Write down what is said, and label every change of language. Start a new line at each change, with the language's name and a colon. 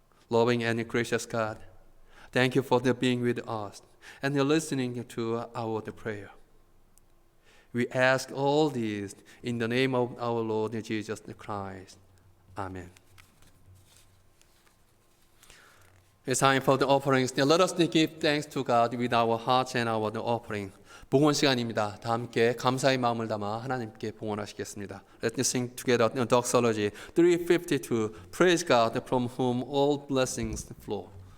English: Loving and gracious God, thank you for being with us and listening to our prayer. We ask all these in the name of our Lord Jesus Christ. Amen. It's time for the offerings. Now let us give thanks to God with our hearts and our offering.
Korean: 봉헌 시간입니다. 다 함께 감사의 마음을 담아 하나님께 봉헌하시겠습니다.
English: Let's sing together the doxology 352. Praise God from whom all blessings flow.